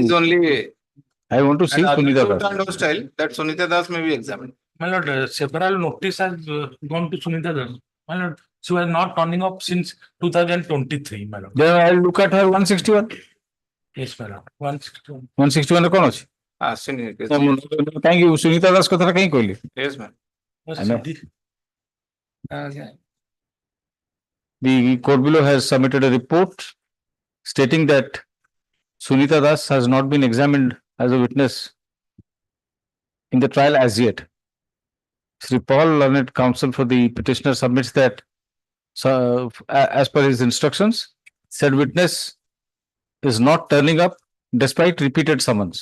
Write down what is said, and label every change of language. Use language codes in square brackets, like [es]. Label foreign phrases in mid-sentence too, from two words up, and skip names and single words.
[en] Is only. I want to see Sunita Das. And hostile that Sunita Das may be examined. My lord, several notice has gone to Sunita Das. My lord, she was not turning up since 2023, my lord. Then I'll look at her 161. Yes, my lord. 161. [or] 161 ରେ କଣ ଅଛି? [en] Seniority. [or] କାହିଁକି ସୁନିତା ଦାସ କଥାଟା କାହିଁକି କହିଲେ? [en] Yes, ma'am. Yes, I know. okay. The court below has submitted a report stating that Sunita Das has not been examined as a witness in the trial as yet. Sri Paul, learned counsel for the petitioner, submits that as per his instructions, said witness is not turning up despite repeated summons